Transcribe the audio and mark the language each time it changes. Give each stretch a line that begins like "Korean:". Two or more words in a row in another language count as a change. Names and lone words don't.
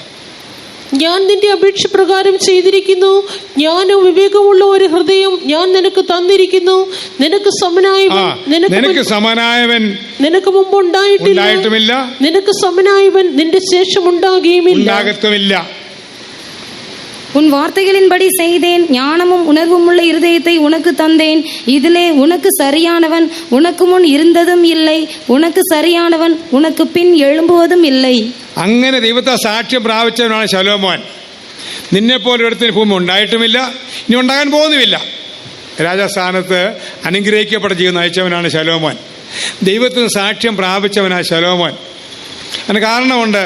Malayalam: ഞാൻ നിന്റെ അപേക്ഷ പ്രകാരം ചെയ്തിരിക്കുന്നു. ജ്ഞാനവും വിവേകമുള്ള ഒരു ഹൃദയം ഞാൻ നിനക്ക് തന്നിരിക്കുന്നു. നിനക്ക് സമനായവൻ നിനക്ക് മുമ്പ് ഉണ്ടായിട്ടുമില്ല. നിനക്ക് സമനായവൻ നിന്റെ ശേഷം ഉണ്ടാകത്തുമില്ല.
Tamil: உன் வார்த்தைகளின்படி செய்தேன், ஞானமும் உணர்வும் உள்ள இருதயத்தை உனக்கு தந்தேன். இதிலே உனக்கு சரியானவன் உனக்கு முன் இருந்ததும் இல்லை, உனக்கு சரியானவன் உனக்கு பின் எழும்புவதுം இல்லை.
Malayalam: അങ്ങനെ ദൈവത്തെ സാക്ഷ്യം പ്രാപിച്ചവനാണ് ശലോമോൻ. നിന്നെപ്പോലെ ഒരുത്തിന് ഭൂമി ഉണ്ടായിട്ടുമില്ല, ഇനി ഉണ്ടാകാൻ പോകുന്നുമില്ല. രാജസ്ഥാനത്ത് അനുഗ്രഹിക്കപ്പെട്ട ജീവിതം നയിച്ചവനാണ് ശലോമോൻ. ദൈവത്തിന് സാക്ഷ്യം പ്രാപിച്ചവനാണ് ശലോമോൻ. അതിന് കാരണമുണ്ട്.